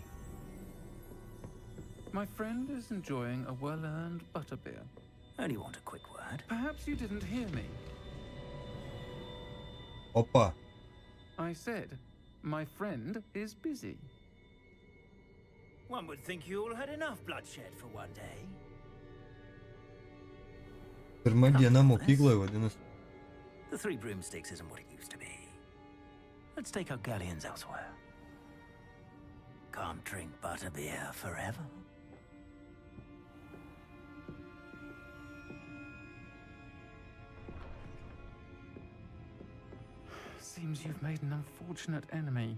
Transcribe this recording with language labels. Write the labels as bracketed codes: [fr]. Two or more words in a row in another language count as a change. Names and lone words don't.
[en] My friend is enjoying a well-earned butterbeer. Only want a quick word. Perhaps you didn't hear me. Opa. I said, my friend is busy. One would think you all had enough bloodshed for one day. [lt] Pirma diena mokykloje vadinasi. [en] The Three Broomsticks isn't what it used to be. Let's take our galleons elsewhere. Can't drink butterbeer forever. Seems you've made an unfortunate enemy.